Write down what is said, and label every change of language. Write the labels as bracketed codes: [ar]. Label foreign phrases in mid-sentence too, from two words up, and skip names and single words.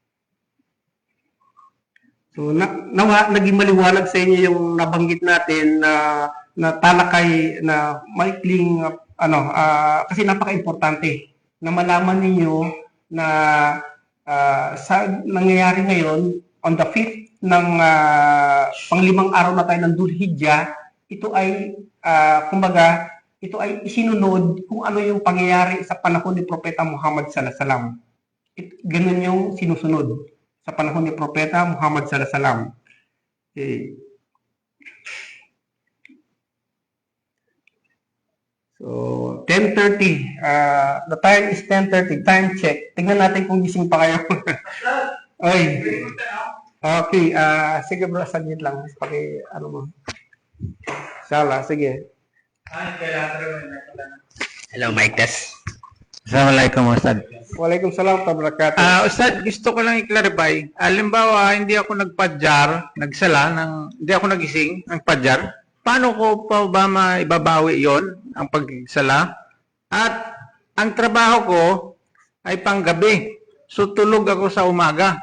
[tl] So naging maliwanag sa inyo yung nabanggit natin na talakay na maikling kasi napaka-importante na malaman ninyo na sa nangyayari ngayon [en] on the 5th [tl] ng panglimang araw na tayo ng Dhul-Hijjah, ito ay kumbaga ito ay isinunod kung ano yung pangyayari sa panahon ni Propeta Muhammad [ar] صلى الله عليه وسلم. [tl] Ganun yung sinusunod sa panahon ni Propeta Muhammad [ar] صلى الله عليه وسلم. [tl] Okay. So 10:30. [en] The time is 10:30. Time check. [tl] Tingnan natin kung gising pa kayo. Oy. Okay, sige bro, saglit lang. Mo. Sala, sige. [en] Hello, mic test. [ar] السلام عليكم أستاذ. وعليكم السلام ورحمة الله وبركاته. [tl] Ustad, gusto ko lang i-clarify. Halimbawa, hindi ako hindi ako nagising, nagpadjar. Paano ko pa ba maibabawi yon ang pagsala? At ang trabaho ko ay panggabi. So, tulog ako sa umaga.